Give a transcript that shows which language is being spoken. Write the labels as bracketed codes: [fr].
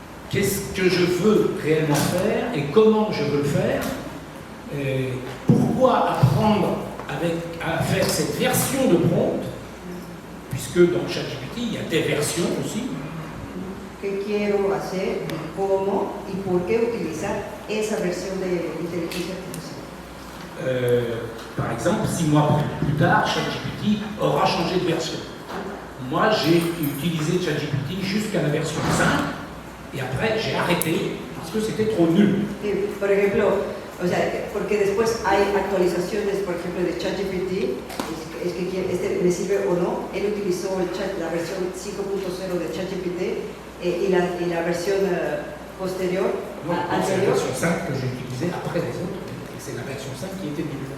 [fr] Qu'est-ce que je veux réellement faire et comment je veux le faire? Pourquoi apprendre à faire cette version de prompt? Puisque dans ChatGPT, il y a des versions aussi. [es] ¿Qué quiero hacer? ¿Cómo? ¿Y por qué utilizar esa versión de inteligencia artificial? [fr] Par exemple, 6 mois plus tard, ChatGPT aura changé de version. Moi, j'ai utilisé ChatGPT jusqu'à la version 5 et après, j'ai arrêté parce que c'était trop nul. [es] Por ejemplo, o sea, porque después hay actualizaciones, por ejemplo, de ChatGPT, es que este me sirve o no. Él utilizó la versión 5.0 de ChatGPT y la versión posterior, [fr] c'est la version 5 que j'ai utilisée après les autres, et c'est la version 5 qui était nulle.